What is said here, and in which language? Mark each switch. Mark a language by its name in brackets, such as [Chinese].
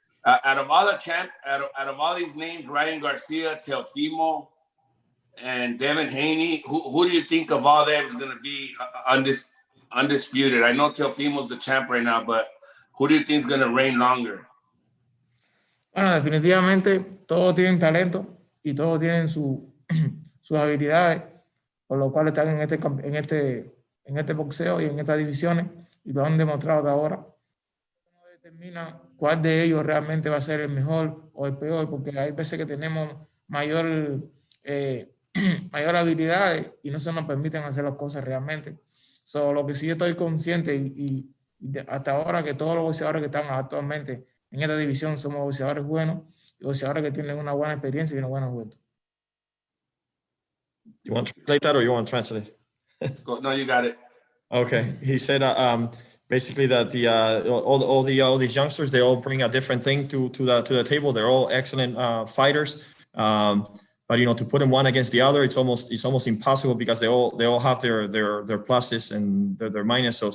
[English] Out of all these names, Ryan Garcia, Teofimo, and Devin Haney, who do you think of all that is going to be undisputed? I know Teofimo's the champ right now, but who do you think is going to reign longer? [Spanish] Bueno, definitivamente todos tienen talento y todos tienen sus habilidades, por lo cual están en este boxeo y en estas divisiones y lo han demostrado hasta ahora. No determina cuál de ellos realmente va a ser el mejor o el peor, porque hay veces que tenemos mayor habilidades y no se nos permiten hacer las cosas realmente. Lo que sí estoy consciente y hasta ahora que todos los boxeadores que están actualmente en esta división somos boxeadores buenos y boxeadores que tienen una buena experiencia y una buena juventud. [English] You want to translate that or you want to translate? No, you got it. Okay. He said basically that all these youngsters, they all bring a different thing to the table. They're all excellent fighters. But to put them one against the other, it's almost impossible because they all have their pluses and their minuses.